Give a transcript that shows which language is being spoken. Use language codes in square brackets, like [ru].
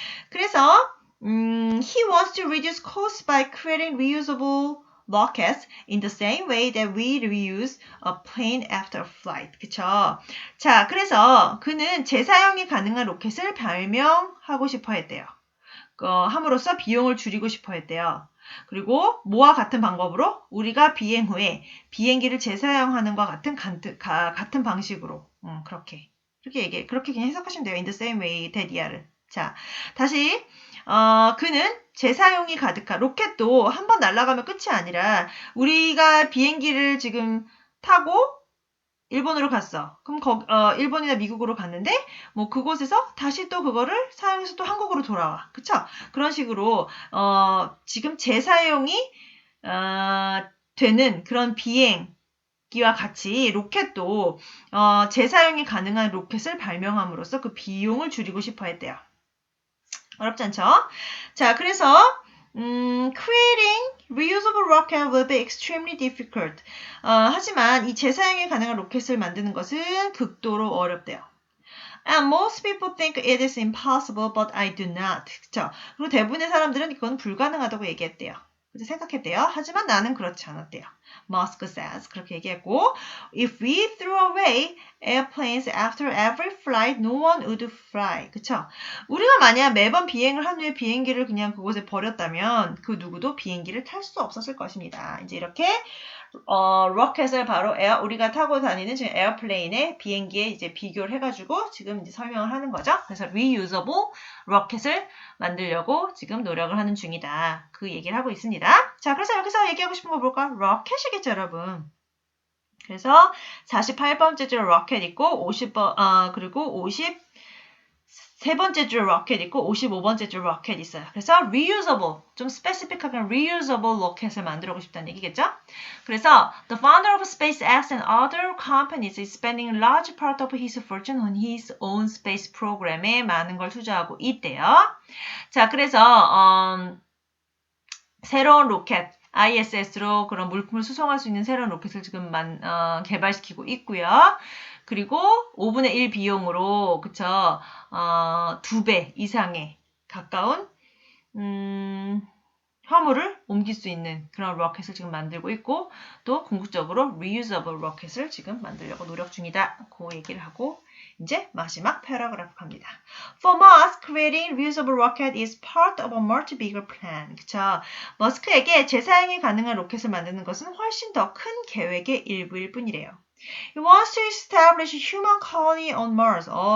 [en] 그래서 he wants to reduce costs by creating reusable rockets in the same way that we reuse a plane after flight. [ko] 그쵸? 자, 그래서 그는 재사용이 가능한 로켓을 발명하고 싶어 했대요. 함으로써 비용을 줄이고 싶어 했대요. 그리고 뭐와 같은 방법으로 우리가 비행 후에 비행기를 재사용하는 것과 같은 방식으로 그렇게 그냥 해석하시면 돼요. [en] In the same way that [ko] 이야를. 자, 다시 그는 재사용이 가득한 로켓도 한 번 날아가면 끝이 아니라 우리가 비행기를 지금 타고 일본으로 갔어. 그럼 일본이나 미국으로 갔는데 뭐 그곳에서 다시 또 그거를 사용해서 또 한국으로 돌아와. 그쵸? 그런 식으로 지금 재사용이 되는 그런 비행기와 같이 로켓도 재사용이 가능한 로켓을 발명함으로써 그 비용을 줄이고 싶어 했대요. 어렵지 않죠? 자, 그래서 [en] creating reusable rocket will be extremely difficult. [ko] 하지만 이 재사용이 가능한 로켓을 만드는 것은 극도로 어렵대요. [en] And most people think it is impossible, but I do not. [ko] 그쵸? 그리고 대부분의 사람들은 이건 불가능하다고 얘기했대요. 그래서 생각했대요. 하지만 나는 그렇지 않았대요. [en] Musk says. [ko] 그렇게 얘기했고, [en] if we threw away airplanes after every flight, no one would fly. [ko] 그쵸? 우리가 만약 매번 비행을 한 후에 비행기를 그냥 그곳에 버렸다면 그 누구도 비행기를 탈 수 없었을 것입니다. 이제 이렇게 로켓을 바로 우리가 타고 다니는 지금 에어플레인의 비행기에 이제 비교를 해가지고 지금 이제 설명을 하는 거죠. 그래서 reusable 로켓을 만들려고 지금 노력을 하는 중이다. 그 얘기를 하고 있습니다. 자, 그래서 여기서 얘기하고 싶은 거 볼까? 로켓이겠죠, 여러분. 그래서 48번째 줄 로켓 있고 50번 그리고 53번째 줄 로켓 있고 55번째 줄 로켓 있어요. 그래서 reusable, 좀 스페시픽하게 reusable 로켓을 만들고 싶다는 얘기겠죠? [en] 그래서 the founder of SpaceX and other companies is spending large part of his fortune on his own space program [ko] 에 많은 걸 투자하고 있대요. 자, 그래서 새로운 로켓 ISS로 그런 물품을 수송할 수 있는 새로운 로켓을 지금 개발시키고 있고요. 그리고 5분의 1 비용으로 그쵸 2배 이상의 가까운 화물을 옮길 수 있는 그런 로켓을 지금 만들고 있고 또 궁극적으로 reusable 로켓을 지금 만들려고 노력 중이다. 그 얘기를 하고 이제 마지막 패러그래프 갑니다. [en] For Musk, creating reusable rocket is part of a much bigger plan. [ko] 그쵸? 머스크에게 재사용이 가능한 로켓을 만드는 것은 훨씬 더 큰 계획의 일부일 뿐이래요. [en] He wants to establish a human colony on Mars.